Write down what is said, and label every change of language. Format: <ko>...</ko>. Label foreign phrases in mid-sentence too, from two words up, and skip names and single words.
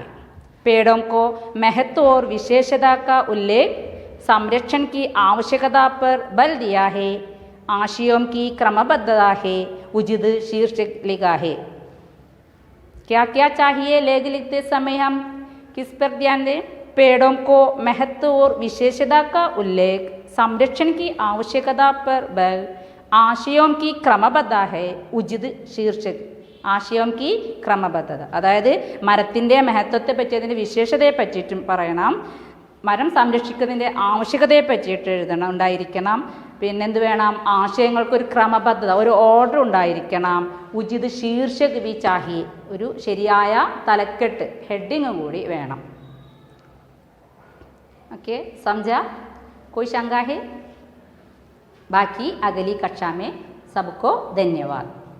<hi>पेड़ों को महत्व और विशेषता का उल्लेख, संरक्षण की आवश्यकता पर बल दिया है, आशयों की क्रमबद्धता है, उचित शीर्षक लिखा है। क्या क्या चाहिए लेख लिखते समय हम किस पर ध्यान दें? पेड़ों को महत्व और विशेषता का उल्लेख, संरक्षण की आवश्यकता पर बल, ആശയം की क्रमबद्धता है, उचित शीर्षक,</hi> <ml>ആശയം की ക്രമബദ്ധത. അതായത് മരത്തിൻ്റെ മഹത്വത്തെ പറ്റി അതിൻ്റെ വിശേഷതയെ പറ്റിയിട്ടും പറയണം, മരം സംരക്ഷിക്കുന്നതിൻ്റെ ആവശ്യകതയെ പറ്റിയിട്ട് എഴുതണം, ഉണ്ടായിരിക്കണം. പിന്നെന്ത് വേണം? ആശയങ്ങൾക്കൊരു ക്രമബദ്ധത, ഒരു ഓർഡർ ഉണ്ടായിരിക്കണം.</ml> <hi>उचित शीर्षक भी चाहिए,</hi> <ml>ഒരു ശരിയായ തലക്കെട്ട്, ഹെഡിങ് കൂടി വേണം.</ml> <hi>ओके, समझा? कोई शंका है? बाकी अगली कक्षा में सबको धन्यवाद.</hi>